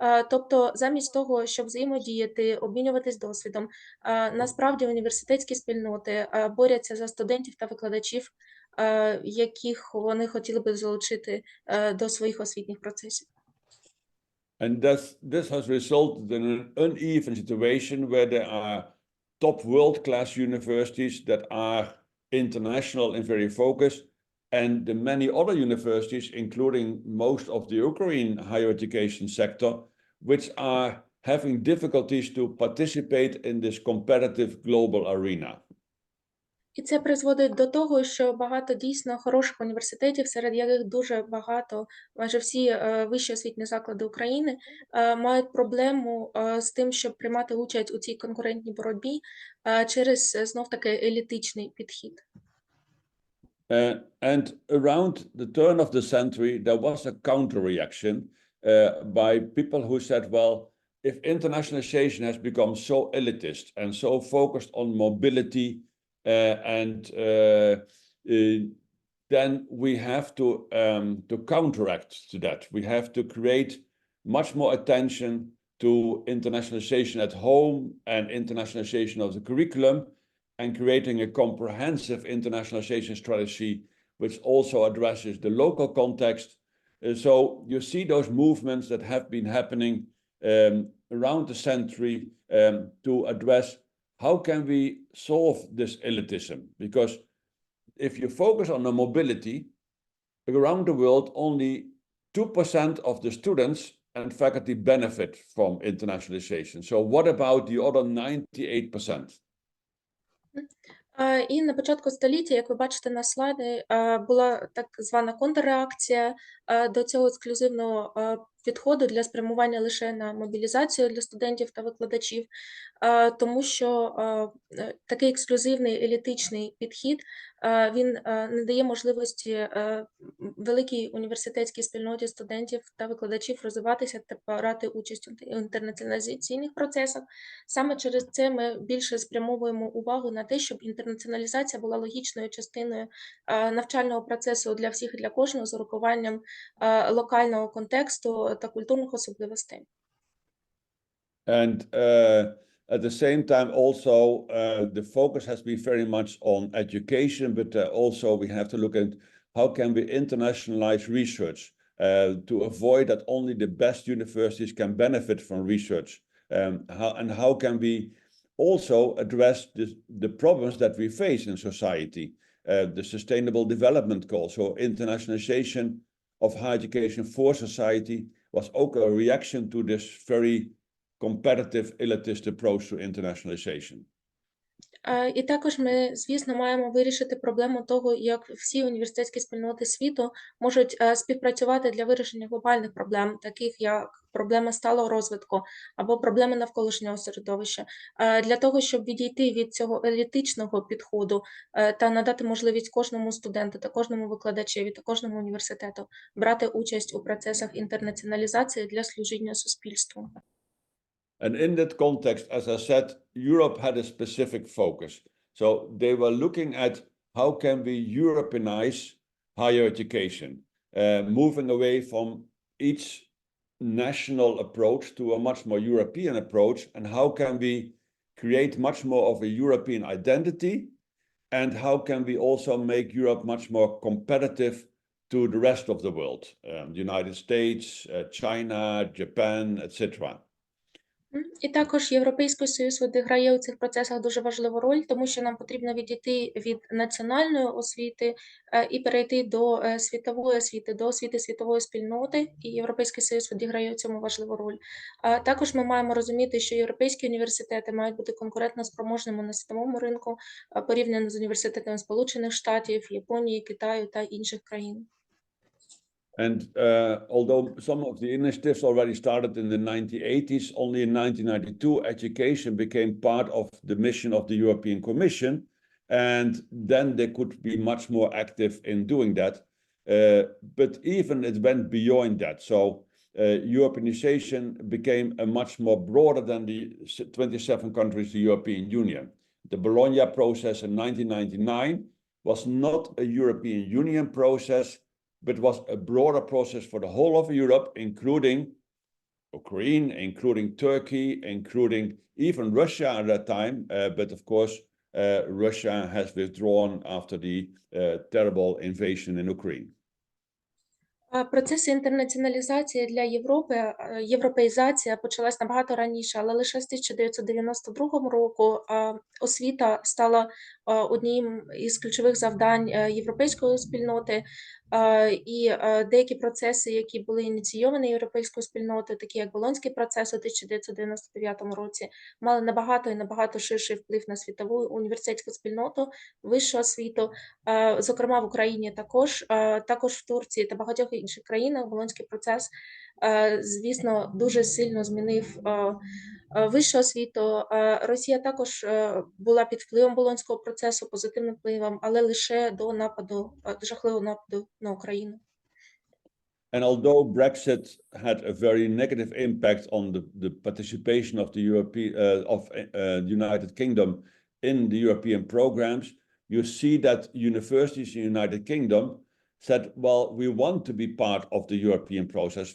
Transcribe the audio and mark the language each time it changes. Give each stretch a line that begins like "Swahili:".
Ukrainian: Тобто, замість того, щоб взаємодіяти, обмінюватись досвідом, насправді університетські спільноти борються за студентів та викладачів, яких вони хотіли би залучити до своїх освітніх процесів.
English: And this has resulted in an uneven situation where there are top world-class universities that are international in very focus, and the many other universities, including most of the Ukrainian higher education sector, which are having difficulties to participate in this competitive global arena.
Ukrainian: І це призводить до того, що багато дійсно хороших університетів, серед яких дуже багато, майже всі вищі освітні заклади України, мають проблему з тим, щоб приймати участь у цій конкурентній боротьбі через знов-таки елітичний підхід.
English: And around the turn of the century, there was a counter-reaction by people who said, well, if internationalization has become so elitist and so focused on mobility, then we have to counteract to that. We have to create much more attention to internationalization at home and internationalization of the curriculum, and creating a comprehensive internationalization strategy which also addresses the local context. So you see those movements that have been happening around the century to address how can we solve this elitism? Because if you focus on the mobility, around the world, only 2% of the students and faculty benefit from internationalization. So what about the other 98%?
Ukrainian: І на початку століття, як ви бачите на слайді, була так звана контрреакція до цього ексклюзивного підходу для спрямування лише на мобілізацію для студентів та викладачів, тому що такий ексклюзивний елітичний підхід, він не дає можливості великій університетській спільноті студентів та викладачів розвиватися та брати участь у інтернаціоналізаційних процесах. Саме через це ми більше спрямовуємо увагу на те, щоб інтернаціоналізація була логічною частиною навчального процесу для всіх і для кожного з урахуванням локального контексту та культурних особливостей.
English: And at the same time, also the focus has been very much on education, but also we have to look at how can we internationalize research to avoid that only the best universities can benefit from research. How can we also address the problems that we face in society, the Sustainable Development Goals. So internationalization of higher education for society was also a reaction to this very competitive elitist approach to internationalization.
Ukrainian: І також ми, звісно, маємо вирішити проблему того, як всі університетські спільноти світу можуть співпрацювати для вирішення глобальних проблем, таких як проблема сталого розвитку або проблеми навколишнього середовища, для того, щоб відійти від цього елітичного підходу та надати можливість кожному студенту та кожному викладачеві та кожному університету брати участь у процесах інтернаціоналізації для служіння суспільству.
English: And in that context, as I said, Europe had a specific focus. So they were looking at how can we Europeanize higher education, moving away from each national approach to a much more European approach, and how can we create much more of a European identity, and how can we also make Europe much more competitive to the rest of the world, the United States, China, Japan, etc.
Ukrainian: І також Європейський Союз відіграє у цих процесах дуже важливу роль, тому що нам потрібно відійти від національної освіти і перейти до світової освіти, до освіти світової спільноти, і Європейський Союз відіграє у цьому важливу роль. Також ми маємо розуміти, що європейські університети мають бути конкурентно спроможними на світовому ринку, порівняно з університетами Сполучених Штатів, Японії, Китаю та інших країн.
English: And although some of the initiatives already started in the 1980s, only in 1992 education became part of the mission of the European Commission, and then they could be much more active in doing that. But even it went beyond that. So Europeanization became a much more broader than the 27 countries of the European Union. The Bologna process in 1999 was not a European Union process, but was a broader process for the whole of Europe, including Ukraine, including Turkey, including even Russia at that time. But of course, Russia has withdrawn after the terrible invasion in Ukraine.
Ukrainian: Процес інтернаціоналізації для Європи, європеїзація почалась набагато раніше, але лише з 1992 року освіта стала одним із ключових завдань європейської спільноти, і деякі процеси, які були ініційовані європейською спільнотою, такі як Болонський процес у 1999 році, мали набагато ширший вплив на світову університетську спільноту, вищу освіту, зокрема в Україні також в Турції та багатьох інших країнах. Болонський процес, звісно, дуже сильно змінив вищу освіту. Росія також була під впливом Болонського процесу, позитивним впливом, але лише до жахливого нападу на Україну.
English: And although Brexit had a very negative impact on the participation of the United Kingdom in the European programs, you see that universities in the United Kingdom said, well, we want to be part of the European process.